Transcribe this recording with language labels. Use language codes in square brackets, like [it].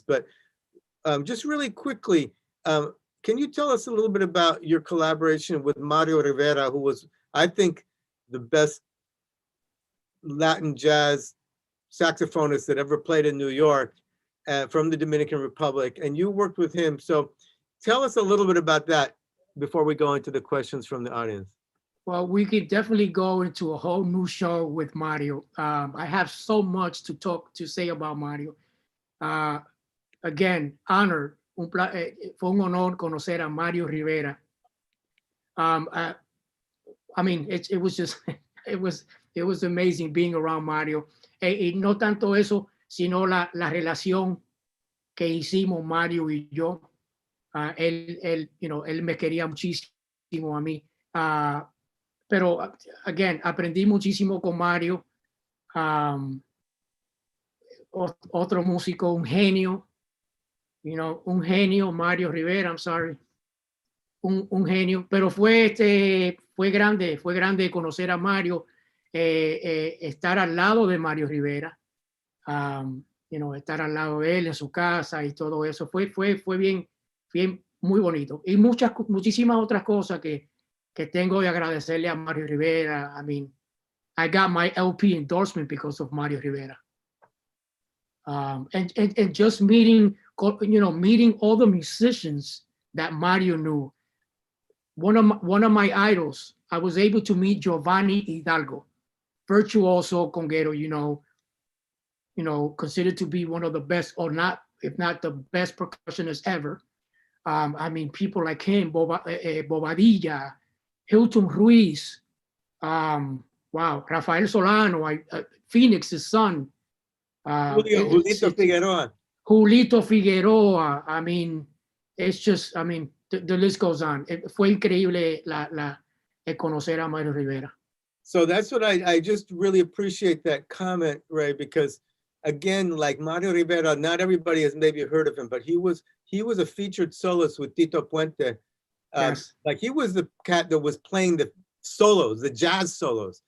[en] But just really quickly, can you tell us a little bit about your collaboration with Mario Rivera, who was, I think, the best Latin jazz saxophonist that ever played in New York, from the Dominican Republic, and you worked with him. So tell us a little bit about that before we go into the questions from the audience. Well, we could definitely go into a whole new show with Mario. I have so much to say about Mario. Again, honored. [es] Fue un honor conocer a Mario Rivera. [en] I mean, it was just, it was amazing being around Mario. [es] Y no tanto eso, sino la relación que hicimos Mario y yo. Él me quería muchísimo a mí. Pero, [en] again, [es] aprendí muchísimo con Mario. Otro músico, un genio. Un genio, Mario Rivera, [en] I'm sorry, [es] un genio, pero fue grande conocer a Mario, estar al lado de Mario Rivera, estar al lado de él en su casa y todo eso, fue bien, muy bonito. Y muchísimas otras cosas que tengo de agradecerle a Mario Rivera. [en] I mean, I got my LP endorsement because of Mario Rivera. And just meeting all the musicians that Mario knew. One of my idols, I was able to meet Giovanni Hidalgo, virtuoso conguero, considered to be one of the best, or not, if not the best percussionist ever. I mean, people like him, Bobadilla, Hilton Ruiz, Rafael Solano, Phoenix's son. Julito Figueroa. Julito Figueroa. I mean, it's just, I mean, the list goes on. [es] Fue increíble conocer a Mario Rivera. [en] So that's what I just really appreciate that comment, Ray, because again, like Mario Rivera, not everybody has maybe heard of him, but he was a featured soloist with Tito Puente. Yes. Like he was the cat that was playing the solos, the jazz solos.